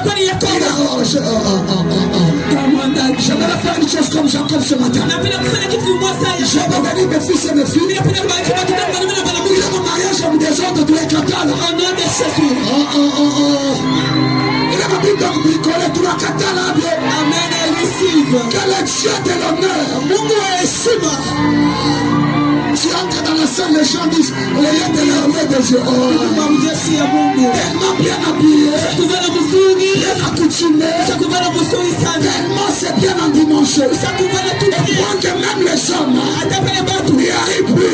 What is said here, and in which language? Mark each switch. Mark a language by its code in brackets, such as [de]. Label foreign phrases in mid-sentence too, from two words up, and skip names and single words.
[fr] Je vais faire une chose comme Jacob ce matin. Je vais bénir mes fils et mes filles. Mon mariage en désordre doit éclater. Au nom de Jésus. Il a ma Bible donc bricolé tout la katana. [en] Amen, I receive. [fr] Que le Dieu de l'honneur. [sw] Mungu wa heshima. [fr] Tu entres dans la salle, les gens disent, oh, il y a de l'armée de Dieu. Tellement bien habillé, bien accoutumé, tellement c'est bien endimanché. Point que même les hommes n'y arrivent plus.